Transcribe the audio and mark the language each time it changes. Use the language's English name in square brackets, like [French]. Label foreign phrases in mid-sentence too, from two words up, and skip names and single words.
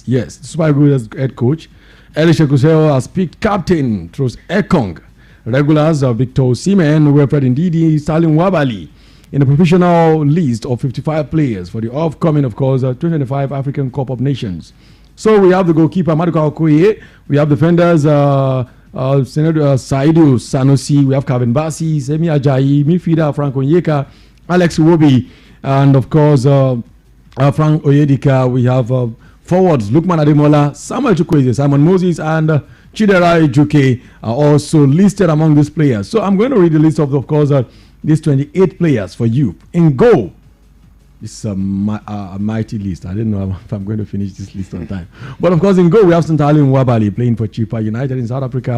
[English] Yes, the Super Eagles head coach. Eric Shekuseo has picked captain Tros Ekong. Regulars are Victor Osimhen, Wilfred Ndidi, Salim Wabali. In the professional list of 55 players for the upcoming, of course, 2025 African Cup of Nations. So we have the goalkeeper Maduka Okoye, we have defenders Saidu Sanusi, we have Kevin Bassi, Semi Ajayi, midfielder Frank Onyeka, Alex Iwobi, and of course Frank Oyedika. We have forwards Lukman Ademola, Samuel Chukwueze, Simon Moses, and Chidera Ejuke are also listed among these players. So I'm going to read the list of course, these 28 players for you. In goal, this is a mighty list. I don't know if I'm going to finish this list on time. But of course, in goal, we have Santali Nwabali playing for Chipa United in South Africa.